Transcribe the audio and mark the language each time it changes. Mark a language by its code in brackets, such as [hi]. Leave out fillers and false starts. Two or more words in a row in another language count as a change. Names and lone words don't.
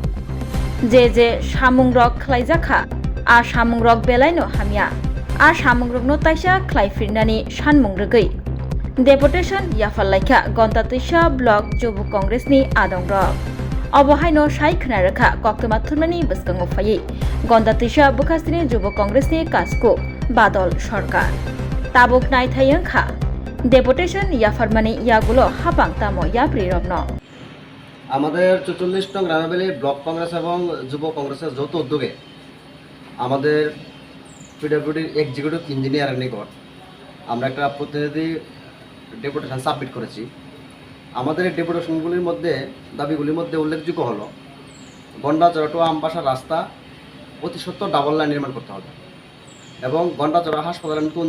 [trp] जे सामुंरक खलायजाखा आ सामुंरक बेलायनो हामिया आ सामुंरकनो तायसा खलायफिरनानि सानमुं रगै डेपुटेशन याफालायखा गन्दातैसा ब्लक जुबक कंग्रेसनि आदंरक अबहायनो साय खोनारोखा कक्तमा थुरमानि बसकांगो फायै गन्दातैसा बुखास्तिनि जुबक कंग्रेसनि कासको बादल सरकार ताबुक नायथायंखा डेपुटेशन याफारमानि यागुलो हाबां तामो याप्रि रग्न [bn] আমাদের ৪৪ নং রামাবেলি ব্লক কংগ্রেস এবং যুব কংগ্রেসের যৌথ উদ্যোগে আমাদের পিডব্লিউডি এক্সিকিউটিভ ইঞ্জিনিয়ারের নিকট আমরা একটা প্রতিনিধি ডেপুটেশন সাবমিট করেছি। আমাদের এই ডেপুটেশনগুলির মধ্যে দাবিগুলির মধ্যে উল্লেখযোগ্য হলো গন্ডাচড়া টু আমবাসা রাস্তা অতি সত্বর ডাবল লাইন নির্মাণ করতে হবে এবং গন্ডাচড়া হাসপাতালের নতুন